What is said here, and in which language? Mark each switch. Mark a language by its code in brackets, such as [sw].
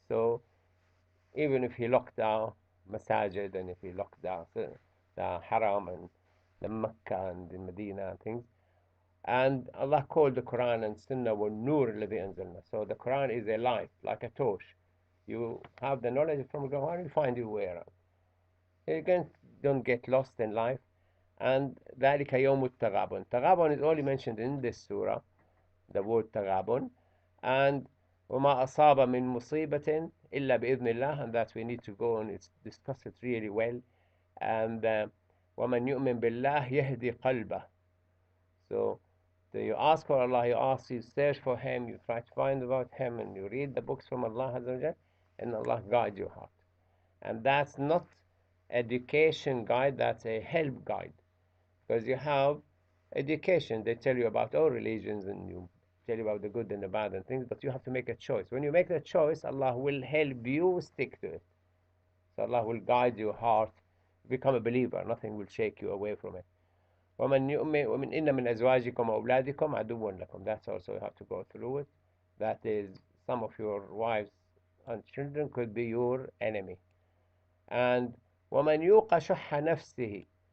[en] So even if he locked down Masajid, and if he locked down the Haram and the Mecca and the Medina and things, and Allah called the Quran and Sunnah [ar] وَالنُّورِ الَّذِي أَنزَلْنَا. [en] So the Quran is a light, like a torch. You have the knowledge from the Quran, you find your way around. You don't get lost in life. And [ar] ذَلِكَ يَوْمُ التَّغَابُن. [en] Taghabun is only mentioned in this surah, the word Taghabun. And [ar] وَمَا أَصَابَ مِن مُصِيبَةٍ إِلَّا بِإِذْنِ اللَّهِ, [en] and that we need to go and discuss it really well. And [ar] وَمَنْ يُؤْمِن بِاللَّهِ يَهْدِي قَلْبَهُ. [en] So you ask for Allah, you search for Him, you try to find about Him, and you read the books from Allah Azza wa Jal, and Allah guides your heart. And that's not education guide, that's a help guide. Because you have education, they tell you about all religions, and you tell you about the good and the bad and things, but you have to make a choice. When you make the choice, Allah will help you stick to it. So Allah will guide your heart, become a believer. Nothing will shake you away from it. [ar] وَمِنْ إِنَّ مِنْ أَزْوَاجِكُمْ وَأَوْلَادِكُمْ عَدُوًّا لَكُمْ. [en] That's also, you have to go through it. That is, some of your wives and children could be your enemy. And [ar] وَمَنْ يُوقَ شُحَّ نَفْسِهِ.